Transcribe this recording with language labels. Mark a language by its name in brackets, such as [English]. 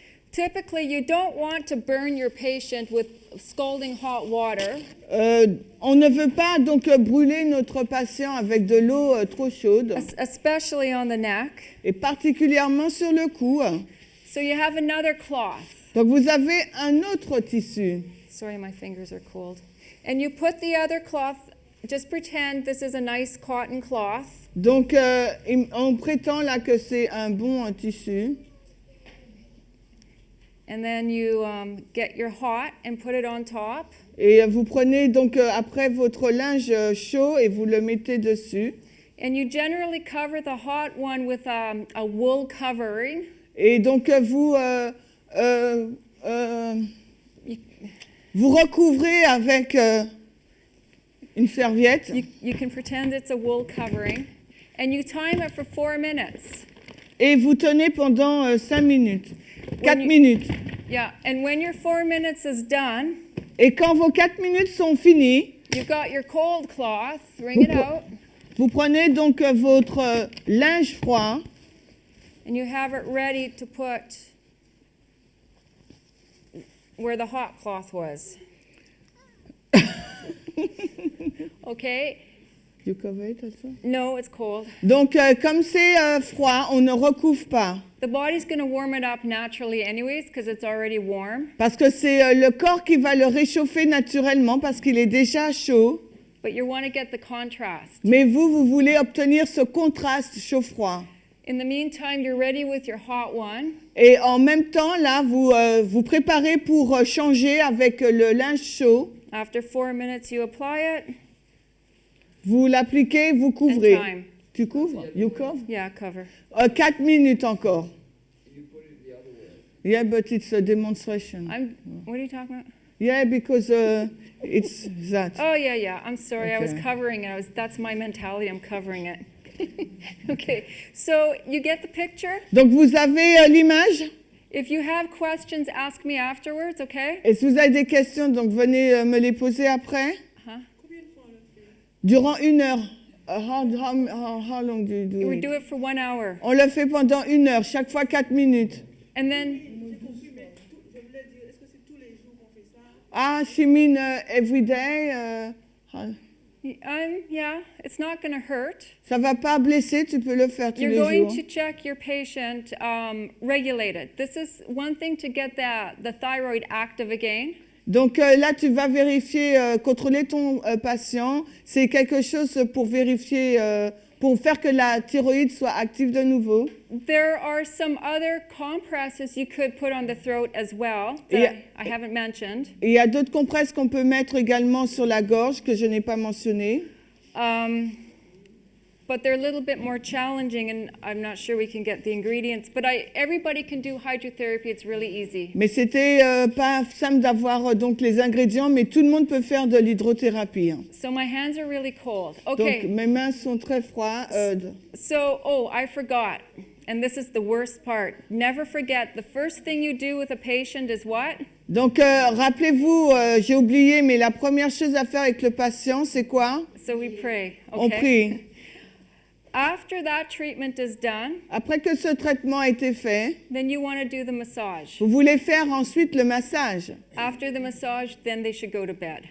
[English] Typically, you don't want to burn your patient with scalding hot water. [French] On ne veut pas donc brûler notre patient avec de l'eau trop chaude, [English] Especially on the neck. [French] et particulièrement sur le cou. [English] So you have another cloth. [French] Donc vous avez un autre tissu. [English] Sorry, my fingers are cold. And you put the other cloth, just pretend this is a nice cotton cloth. [French] Donc on prétend là que c'est un bon tissu. [English] And then you get your hot and put it on top. [French] Et vous prenez donc après votre linge chaud et vous le mettez dessus. [English] And you generally cover the hot one with a wool covering. [French] Et donc vous recouvrez avec une serviette. [English] You can pretend it's a wool covering. And you time it for 4 minutes. [French] Et vous tenez pendant 5 minutes. [English] 4 you- minutes. Yeah, and when your 4 minutes is done, [French] Et quand vos 4 minutes sont finies, [English] you've got your cold cloth, wring it out, [French] vous prenez donc votre linge froid [English] and you have it ready to put where the hot cloth was. Okay? You cover it also? No, it's cold. [French] Donc comme c'est froid, on ne recouvre pas. [English] The body's going to warm it up naturally anyways because it's already warm, [French] Parce que c'est le corps qui va le réchauffer naturellement parce qu'il est déjà chaud. [English] but you want to get the contrast. [French] Mais vous voulez obtenir ce contraste chaud-froid. [English] In the meantime, you're ready with your hot one. [French] Et en même temps, là, vous préparez pour changer avec le linge chaud. [English] After 4 minutes, you apply it. [French] Vous l'appliquez, vous couvrez. [English] And time. [French] Tu couvres? [English] You cover? Yeah, cover. [French] 4 minutes encore. [English] Yeah, but it's a demonstration. What are you talking about? Yeah, because it's that. Oh, yeah. I'm sorry. I was Okay. covering it. That's my mentality. I'm covering it. Okay. So you get the picture? [French] Donc vous avez l'image. [English] If you have questions, ask me afterwards, okay? [French] Et si vous avez des questions, donc venez me les poser après. Huh? Durant 1 heure. [English] How long do you do We it? do it for 1 hour. [French] On le fait pendant 1 heure, chaque fois 4 minutes. [English] And then Ah, she mean every day. Yeah, it's not going to hurt. [French] Ça va pas blesser, tu peux le faire tous [English] You're [French] les [English] going [French] jours. [English] to check your patient regulated. This is one thing to get the thyroid active again. [French] Donc là, tu vas vérifier, contrôler ton patient. C'est quelque chose pour vérifier, pour faire que la thyroïde soit active de nouveau. [English] There are some other compresses you could put on the throat as well that Yeah. I haven't mentioned. [French] Et il y a d'autres compresses qu'on peut mettre également sur la gorge que je n'ai pas mentionnées. [English] But they're a little bit more challenging, and I'm not sure we can get the ingredients. But everybody can do hydrotherapy. It's really easy. [French] Mais c'était pas simple d'avoir donc les ingrédients, mais tout le monde peut faire de l'hydrothérapie. [English] So my hands are really cold. [French] Donc [English] Okay. [French] mes mains sont très froides. [English] So, I forgot. And this is the worst part. Never forget, the first thing you do with a patient is what? [French] Donc rappelez-vous, j'ai oublié, mais la première chose à faire avec le patient, c'est quoi? [English] So we pray. [French] On [English] Okay. [French] prie. [English] After that treatment is done, [French] Après que ce traitement a été fait, [English] then you want to do the massage. [French] vous voulez faire ensuite le massage. [English] After the massage, then they should go to bed.